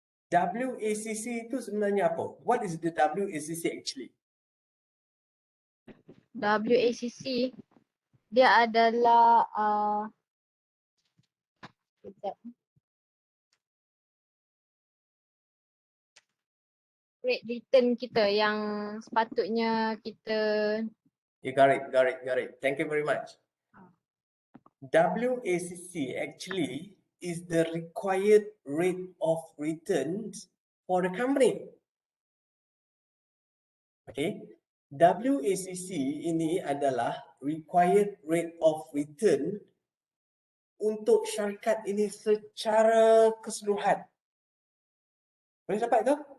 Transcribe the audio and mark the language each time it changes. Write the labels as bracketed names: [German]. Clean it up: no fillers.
[Malay] WACC itu sebenarnya apa? [English] What is the WACC actually? [Malay] WACC dia adalah rate return kita yang sepatutnya kita [English] You got it. Thank you very much. WACC actually is the required rate of returns for the company. [Malay] Okay, WACC ini adalah [English] required rate of return [Malay] untuk syarikat ini secara keseluruhan. Boleh dapat itu?